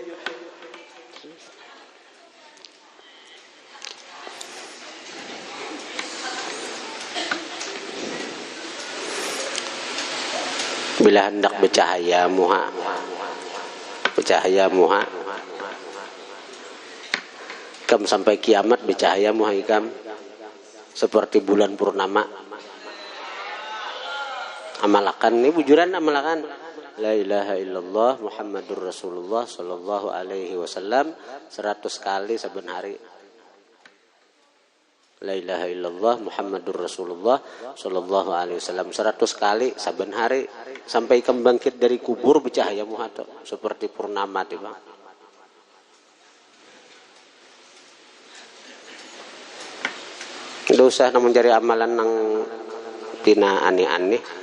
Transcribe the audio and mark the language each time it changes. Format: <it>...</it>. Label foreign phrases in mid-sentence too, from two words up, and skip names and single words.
<bjn>Bila hendak bercahaya muha ikam sampai kiamat bercahaya muha ikam seperti bulan purnama. Amalakan ini bujuran amalakan</bjn> <ar>لا إله إلا الله محمد رسول الله صلى الله عليه وسلم</ar> <bjn>100 kali saben hari.</bjn> <ar>لا إله إلا الله محمد رسول الله صلى الله عليه وسلم</ar> <bjn>100 kali saben hari sampai ikam bangkit dari kubur bercahaya muhato seperti purnama teh Bang. Tidak usah namun cari amalan nang tina aneh-aneh.</bjn>